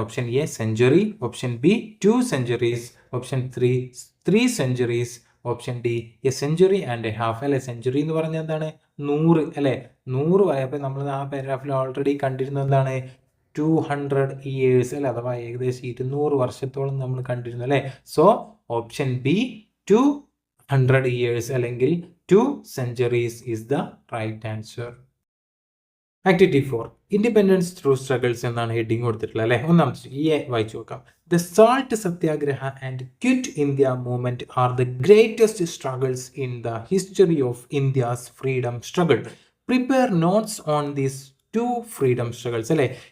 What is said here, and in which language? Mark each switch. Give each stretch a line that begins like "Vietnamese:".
English: Option A century, option B 2 centuries, option 3 centuries, option D a century and a half അല്ലെ?
Malayalam: Century എന്ന് പറഞ്ഞാൽ എന്താണ്? 100 അല്ലെ? 100 അപ്പോൾ നമ്മൾ ആ പാരഗ്രാഫിൽ ഓൾറെഡി കണ്ടിരുന്നത് എന്താണ്?
English: 200 years
Malayalam: അല്ലെ? അഥവാ ഏകദേശം 200 വർഷത്തോളം നമ്മൾ കണ്ടിരുന്നു അല്ലെ?
English: So option B 200 years അല്ലെങ്കിൽ 2 centuries is the right answer.
Malayalam: Activity 4 independence through struggles എന്നാണ് ഹെഡിങ് കൊടുത്തിട്ടുള്ളത് അല്ലേ. ഒന്നാമത്തെ ഈ വായിച്ചു നോക്കാം.
English: The salt Satyagraha and quit India movement are the greatest struggles in the history of India's freedom struggle. Prepare notes on these two freedom struggles അല്ലേ.